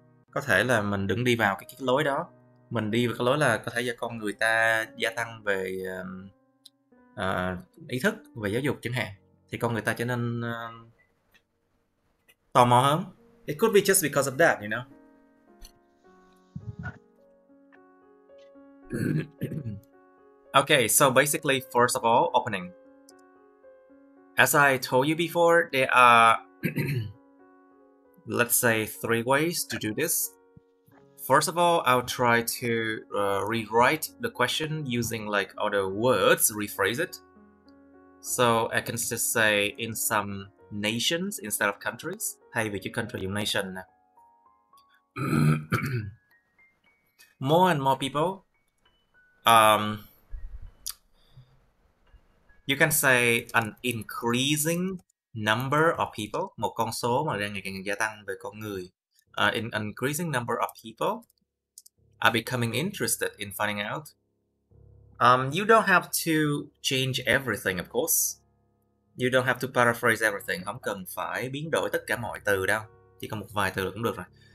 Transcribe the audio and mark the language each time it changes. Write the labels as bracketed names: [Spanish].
[Vietnamese] Có thể là mình đừng đi vào cái lối đó. Mình đi vào cái lối là có thể do con người ta gia tăng về ý thức về giáo dục chẳng hạn, thì con người ta trở nên tò mò hơn. [English] It could be just because of that, you know. Okay, so basically, first of all, opening. As I told you before, there are let's say 3 ways to do this. First of all, I'll try to rewrite the question using like other words, rephrase it. So I can just say in some nations instead of countries. [Vietnamese] Thay vì chữ country dùng nation nè. [English] More and more people. You can say an increasing number of people. [Vietnamese] Một con số mà đang ngày càng gia tăng về con người. [English] An increasing number of people are becoming interested in finding out. You don't have to change everything, of course. You don't have to paraphrase everything. [Vietnamese] Không cần phải biến đổi tất cả mọi từ đâu. Chỉ còn một vài từ cũng được rồi.